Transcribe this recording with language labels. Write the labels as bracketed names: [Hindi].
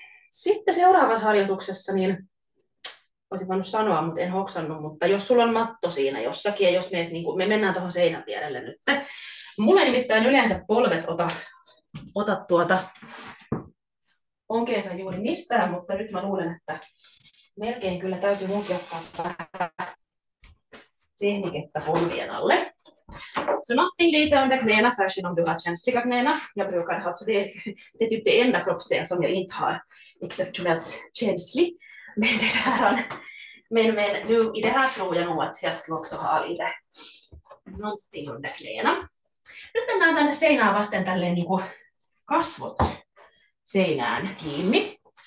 [Finnish] Sitten seuraavassa harjoituksessa, niin olisin voinut sanoa, mutta en hoksannut, mutta jos sulla on matto siinä jossakin, ja jos me mennään tuohon seinän vierelle nyt. Mulla ei nimittäin yleensä polvet ota onkeensa juuri mistään, mutta nyt mä luulen, että melkein kyllä täytyy munkin ottaa vähän tehnikettä polvien alle. [Swedish] Så någonting lite under knäna, särskilt om du har känsliga knäna. Jag brukar ha, så det är typ det enda kroppsdel som jag inte har exceptionellt känslig. Men nu i det här tror jag nog att jag ska också ha lite någonting under knäna. [Finnish] Nyt mennään tänne seinään vasten tälleen niin kuin kasvot seinään kiinni.